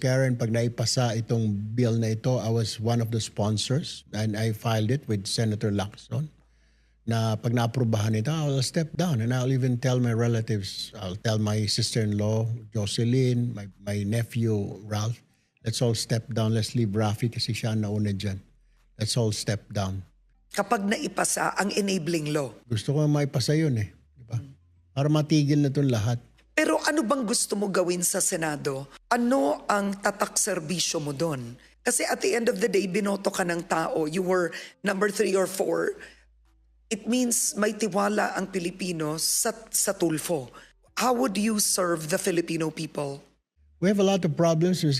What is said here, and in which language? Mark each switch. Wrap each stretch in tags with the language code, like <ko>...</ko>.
<en>Karen,</en> <tl>pag naipasa itong bill na ito,</tl> <en>I was one of the sponsors and I filed it with Senator Lacson.</en> <tl>Na pag naaprubahan ito,</tl> <en>I'll step down and I'll even tell my relatives. I'll tell my sister-in-law, Jocelyn, my nephew, Ralph, let's all step down. Let's leave Raffy</en> <tl>kasi siya ang nauna dyan.</tl> <en>Let's all step down.</en> <tl>Kapag naipasa ang enabling law. Gusto ko maipasa yun eh. Diba? Para matigil na itong lahat. Pero ano bang gusto mo gawin sa Senado? Ano ang tatak serbisyo mo doon?</tl> <en>Kasi at the end of the day,</en> <tl>binoto ka ng tao.</tl> <en>You were number 3 or 4. It means</en> <tl>may tiwala ang Pilipino sa Tulfo.</tl> <en>How would you serve the Filipino people? We have a lot of problems, Ms.</en>